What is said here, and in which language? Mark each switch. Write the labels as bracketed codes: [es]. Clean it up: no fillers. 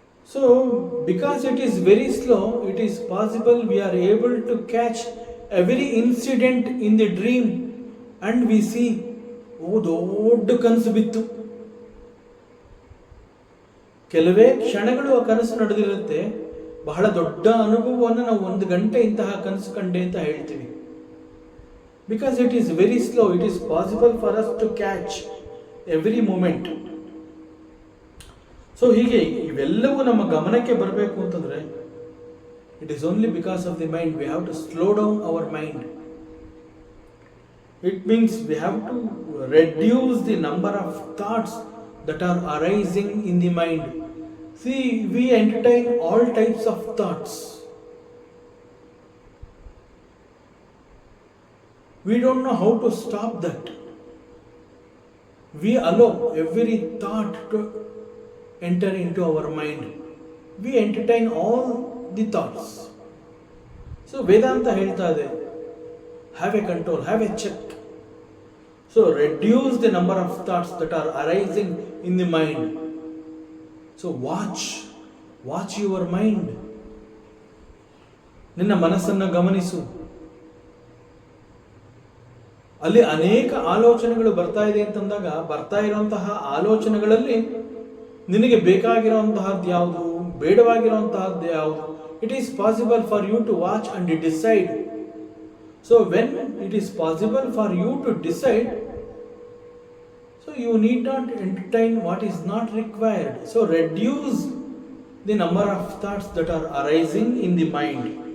[en] so because it is very slow, it is possible we are able to catch every incident in the dream and we see, [kn] ದೊಡ್ಡ ಕನಸು ಬಿತ್ತು. ಕೆಲವೇ ಕ್ಷಣಗಳು ಆ ಕನಸು ನಡೆದಿರುತ್ತೆ. ಬಹಳ ದೊಡ್ಡ ಅನುಭವವನ್ನು ನಾವು 1 ಗಂಟೆ ಇಂತಹ ಕನಸು ಕಂಡೆ ಅಂತ ಹೇಳ್ತೀವಿ. [en] Because it is very slow, it is possible for us to catch every moment. So [kn] ಹೀಗೆ ಇವೆಲ್ಲವೂ ನಮ್ಮ ಗಮನಕ್ಕೆ ಬರಬೇಕು ಅಂತಂದರೆ [en] It is only because of the mind. We have to slow down our mind. It means we have to reduce the number of thoughts that are arising in the mind. See, we entertain all types of thoughts. We don't know how to stop that. We allow every thought to enter into our mind. We entertain all the thoughts. So Vedanta [kn] ಹೇಳ್ತಾ ಇದೆ, [en] have a control, have a check. So reduce the number of thoughts that are arising in the mind. So watch your mind. [kn] ನಿನ್ನ ಮನಸ್ಸನ್ನು ಗಮನಿಸು. ಅಲ್ಲಿ ಅನೇಕ ಆಲೋಚನೆಗಳು ಬರ್ತಾ ಇದೆ ಅಂತಂದಾಗ ಬರ್ತಾ ಇರುವಂತಹ ಆಲೋಚನೆಗಳಲ್ಲಿ ನಿನಗೆ ಬೇಕಾಗಿರುವಂತಹದ್ದು ಯಾವುದು, ಬೇಡವಾಗಿರುವಂತಹದ್ದು ಯಾವುದು, [en] It is possible for you to watch and decide. So when it is possible for you to decide, so you need not entertain what is not required. So reduce the number of thoughts that are arising in the mind.